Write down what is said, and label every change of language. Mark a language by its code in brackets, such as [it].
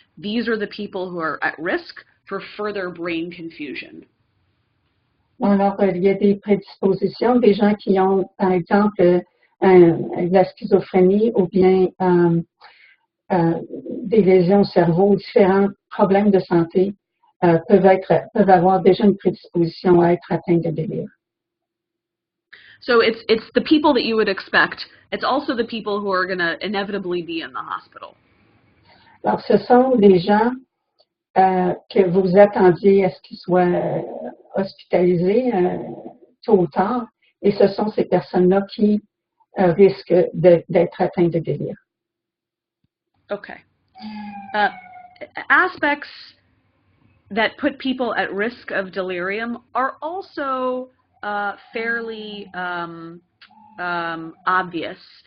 [en] These are the people who are at risk for further brain confusion. [fr] Alors, il y a des prédispositions, des gens qui ont, par exemple, de la schizophrénie ou bien des lésions au cerveau, différents problèmes de santé peuvent avoir déjà une prédisposition à être atteints de délire. [en] So it's the people that you would expect. It's also the people who are going to inevitably be in the hospital. [fr] Alors, ce sont des gens que vous attendiez à ce qu'ils soient hospitalisés tôt ou tard, et ce sont ces personnes-là qui risquent d'être atteintes de délire. [en] Okay. Aspects that put people at risk of delirium are also fairly obvious.